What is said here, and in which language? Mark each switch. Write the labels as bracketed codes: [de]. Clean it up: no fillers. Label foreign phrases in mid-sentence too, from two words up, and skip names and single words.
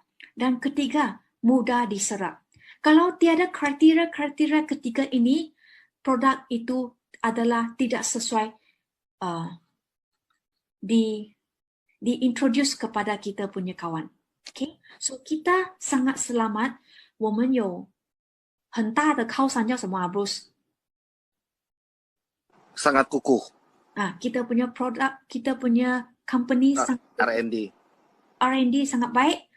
[ms] Dan ketiga, mudah diserap. Kalau tiada kriteria ketiga ini, produk itu adalah tidak sesuai diintroduce kepada kita punya kawan. [en] Okay, so [ms] kita sangat selamat. [zh] 我们有很大的靠山叫什么啊 Bruce? [ms] Sangat kukuh. Kita punya produk, kita punya company sangat R&D. R&D sangat baik.